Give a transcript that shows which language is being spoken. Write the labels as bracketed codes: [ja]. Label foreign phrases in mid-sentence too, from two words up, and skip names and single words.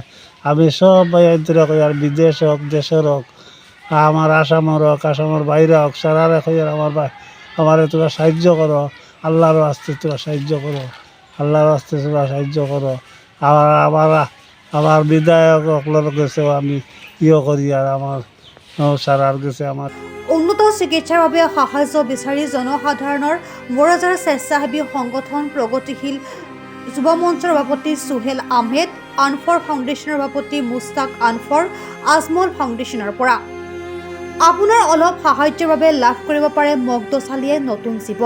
[bn] আমি সব বাইরে কই, আর বিদেশ হোক দেশের হোক, আমার আসামের হোক, আসামের বাইরে হোক, সারা রেখে আমার তোরা সাহায্য করো। আল্লাহর আস্তে তোরা সাহায্য করো, আল্লাহর আস্তে তোরা সাহায্য করো। আমার বিধায়ক সকলের কাছেও আমি করি, আর আমার সারার কাছে আমার [as] উন্নত চিকিৎসাৰ বাবে সাহায্য বিচাৰি জনসাধাৰণৰ মোৰাজাৰ স্বেচ্ছাসেৱী সংগঠন প্ৰগতিশীল যুৱ মঞ্চৰ সভাপতি সুহেল আহমেদ, আনফৰ ফাউণ্ডেশ্যনৰ সভাপতি মুস্তাক আনফৰ, আজমল ফাউণ্ডেশ্যনৰ পৰা আপোনাৰ অলপ সাহায্যৰ বাবে লাভ কৰিব পাৰে মগদছ আলীয়ে নতুন জীৱন।